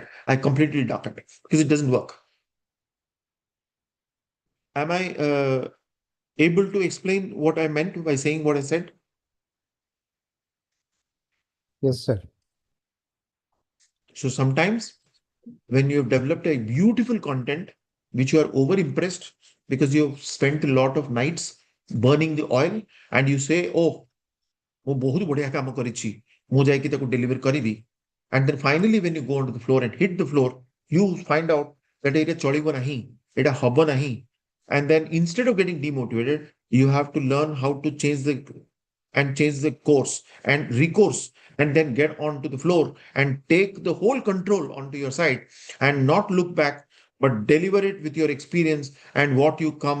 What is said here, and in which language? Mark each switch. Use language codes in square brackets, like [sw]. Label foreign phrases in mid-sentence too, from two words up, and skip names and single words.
[en] I completely duck it because it doesn't work. Am I able to explain what I meant by saying what I said? Yes, sir. So sometimes when you have developed a beautiful content, which you are over impressed because you have spent a lot of nights burning the oil, and you say, oh, [or] ମୁଁ ବହୁତ ବଢିଆ କାମ କରିଛି ମୁଁ ଯାଇକି ତାକୁ deliver କରିବି, [en] and then finally when you go onto the floor and hit the floor, you find out that [or] ଏଇଟା ଚଳିବ ନାହିଁ, ଏଇଟା ହବ ନାହିଁ, [en] and then instead of getting demotivated, you have to learn how to change the course and recourse, and then get onto the floor and take the whole control onto your side and not look back, but deliver it with your experience and what you come.